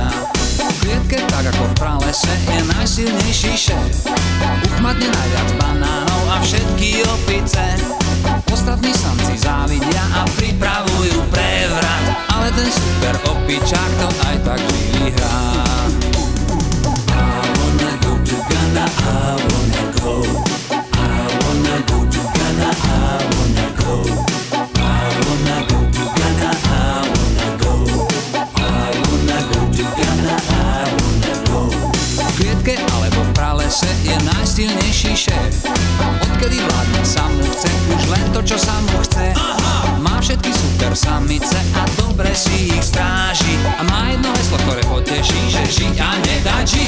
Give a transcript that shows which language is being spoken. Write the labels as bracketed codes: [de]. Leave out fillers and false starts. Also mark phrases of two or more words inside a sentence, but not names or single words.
[sk] V klietke, tak ako v pralese, je najsilnejší šéf. Uchmatne najviac banánov a všetky opice. Ostatní samci závidia a pripravujú prevrat, ale ten super opičák to aj tak vždy hrá. [en] I wanna go to Ghana, I wanna go. I wanna go to Ghana, I wanna go. I wanna go to Ghana, I wanna go. I wanna go to Ghana, I wanna go. [sk] V klietke alebo v pralese je najsilnejší šéf. Odkedy vládne sa mu chce, už len to, čo sa mu chce. Má všetky super samice a dobre si ich stráži. A má jedno heslo, ktoré poteší, že žiť a nedať žiť.